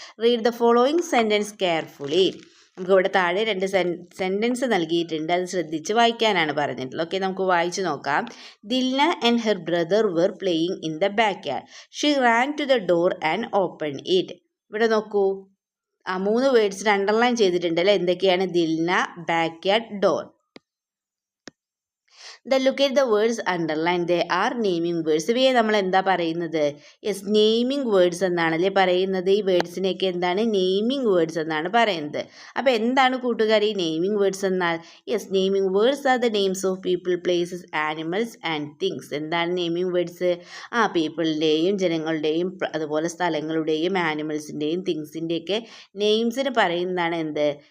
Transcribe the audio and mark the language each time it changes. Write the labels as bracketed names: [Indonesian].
[English] Read the following sentence carefully. [Malayalam] നമുക്ക് ഇവിടെ താഴെ 2 സെൻറ്റൻസ് നൽകിയിട്ടുണ്ട്, അത് ശ്രദ്ധിച്ച് വായിക്കാനാണ് പറഞ്ഞിട്ടുള്ളത്. ഓക്കെ, നമുക്ക് വായിച്ചു നോക്കാം. [English] Dilna and her brother were playing in the backyard, she ran to the door and open it. [Malayalam] ഇവിടെ നോക്കൂ, 3 വേർഡ്സിന് അണ്ടർലൈൻ ചെയ്തിട്ടുണ്ട് അല്ലേ. എന്തൊക്കെയാണ്? Dilna, back yard, door. [English] look at the words underlined, they are naming words. [Malayalam] ഇവയെ നമ്മൾ എന്താ പറയുന്നത്? യെസ്, നെയിമിംഗ് വേർഡ്സ് എന്നാണല്ലേ പറയുന്നത്. ഈ വേർഡ്സിനെയൊക്കെ എന്താണ്? നെയിമിംഗ് വേർഡ്സ് എന്നാണ് പറയുന്നത്. അപ്പോൾ എന്താണ് കൂട്ടുകാർ ഈ നെയിമിംഗ് വേർഡ്സ് എന്നാൽ? [English] Yes, naming words are the names of people, places, animals and things. [Malayalam] എന്താണ് നെയിമിംഗ് വേർഡ്സ്? പീപ്പിളിൻ്റെയും ജനങ്ങളുടെയും അതുപോലെ സ്ഥലങ്ങളുടെയും ആനിമൽസിൻ്റെയും തിങ്സിൻ്റെയൊക്കെ നെയിംസിന് പറയുന്നതാണ് എന്ത്?